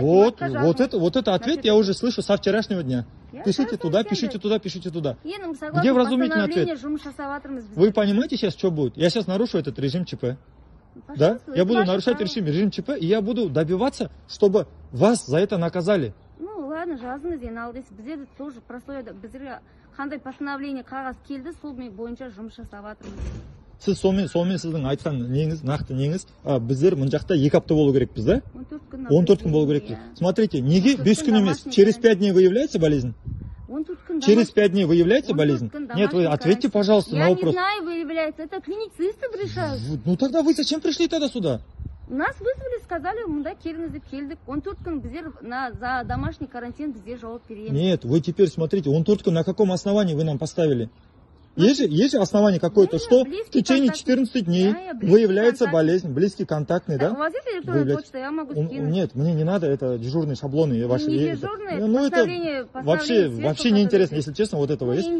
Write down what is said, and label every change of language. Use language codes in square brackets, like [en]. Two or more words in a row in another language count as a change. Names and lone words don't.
[ru] Вот это ответ я уже слышу со вчерашнего дня. Пишите туда, пишите туда, пишите туда. Где вразумительный ответ? Вы понимаете сейчас, что будет? Я сейчас нарушу этот режим ЧП. Да? Я буду нарушать режим ЧП, и я буду добиваться, чтобы вас за это наказали. Ну ладно, [kk] жазыңыз енді ал дейсіз. Бізде [ru] тоже прослойда, [kk] біздерге қандай постановление қағаз келді, сол бойынша жұмыс жасап жатырмыз. Сіз сонымен сіздің айтқан неңіз, нақты неңіз, біздер мына жақта 2 апта болу керекпіз, да? 14 күн болу керекпіз. Смотрите, неге 5 күн емес? [ru] Через 5 дней выявляется болезнь? Через 5 дней выявляется болезнь? Нет, вы ответьте, пожалуйста, на вопрос. Я не знаю, выявляется. Это клиницисты решают. Ну тогда вы зачем пришли тогда сюда? Нас вызвали, сказали, [kk] мында келіңіз деп келдік. 14 күн біздер [ru] за домашний карантин [kk] бізде жауап береміз. [ru] Нет, вы теперь смотрите, 14 күн на каком основании вы нам поставили? Есть же основание какое-то, что в течение 14 дней выявляется болезнь, близкий контактный, да? У вас есть электронная почта, я могу скинуть. Нет, мне не надо, это дежурные шаблоны ваши. Не дежурные, ну это вообще неинтересно, если честно, вот этого есть.